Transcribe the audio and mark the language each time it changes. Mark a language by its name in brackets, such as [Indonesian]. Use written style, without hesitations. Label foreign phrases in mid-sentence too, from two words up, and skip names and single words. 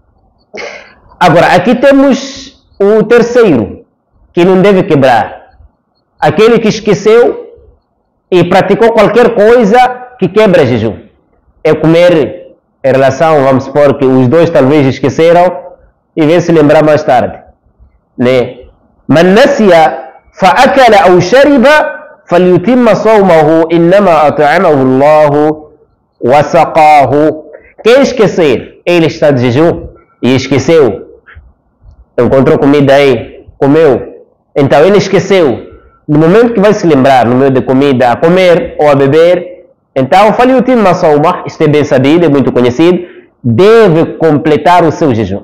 [Portuguese] Agora, aqui temos o terceiro, que não deve quebrar. Aquele que esqueceu e praticou qualquer coisa que quebra jejum. É comer em relação, vamos supor que os dois talvez esqueceram e vem se lembrar mais tarde. [Arabic] من نسي فأكل أو شرب فليتم صومه إنما أطعمه الله وسقاه. [Portuguese] Quem esquecer, ele está de jejum e esqueceu. Encontrou comida aí, comeu. Então ele esqueceu. No momento que vai se lembrar, no meio da comida, a comer ou a beber, então [Arabic] فليتم صومه, [Portuguese] isto é bem sabido, é muito conhecido, deve completar o seu jejum.